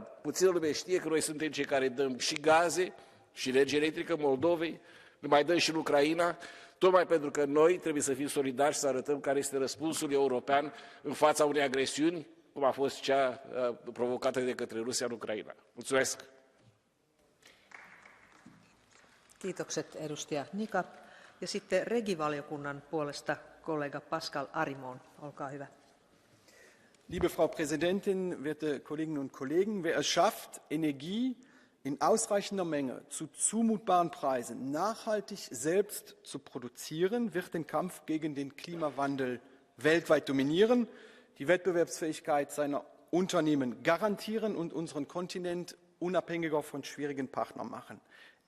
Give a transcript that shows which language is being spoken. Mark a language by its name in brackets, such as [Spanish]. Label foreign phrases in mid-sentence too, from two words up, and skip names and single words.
[Romanian] Puțină lume știe că noi suntem cei care dăm și gaze și energie electrică Moldovei, le mai dăm și în Ucraina, tocmai pentru că noi trebuie să fim solidari și să arătăm care este răspunsul european în fața unei agresiuni, cum a fost cea provocată de către Rusia în Ucraina. Mulțumesc! [Finnish] Kiitokset edustaja Nica. Ja sitten Regi-valiokunnan puolesta kollega Pascal Arimon. Olkaa hyvä. [German] Liebe Frau Präsidentin, werte Kolleginnen und Kollegen, wer es schafft, Energie in ausreichender Menge zu zumutbaren Preisen nachhaltig selbst zu produzieren, wird den Kampf gegen den Klimawandel weltweit dominieren, die Wettbewerbsfähigkeit seiner Unternehmen garantieren und unseren Kontinent unabhängiger von schwierigen Partnern machen.